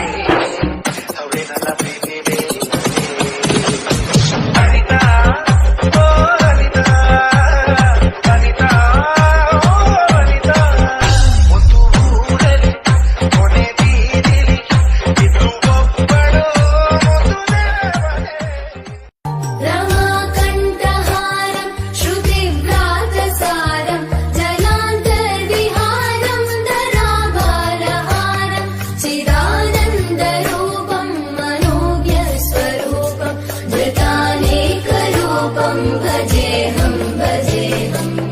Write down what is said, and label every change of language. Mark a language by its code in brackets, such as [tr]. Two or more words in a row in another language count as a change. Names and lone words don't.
[kn] ಅವಳೇ ನನ್ನ ಪ್ರೀತಿ ಬೇರೆ ಅನಿತಾ, ಓ ಅನಿತಾ, ಅನಿತಾ, ಓ ಅನಿತಾ. ಒಂದು ಊರಲ್ಲಿ ಕೊನೆ ಬೀದಿಲಿ ಇದು ಒಬ್ಬಳು ಒಂದು ದೇವತೆ. [sa] रमाकण्ठहारं श्रुतिव्रातसारं जलान्तर्विहारं धराभारहारं चिदानन्दरूपं मनोज्ञस्वरूपं धृतानेकरूपं भजेऽहं भजेऽहम्.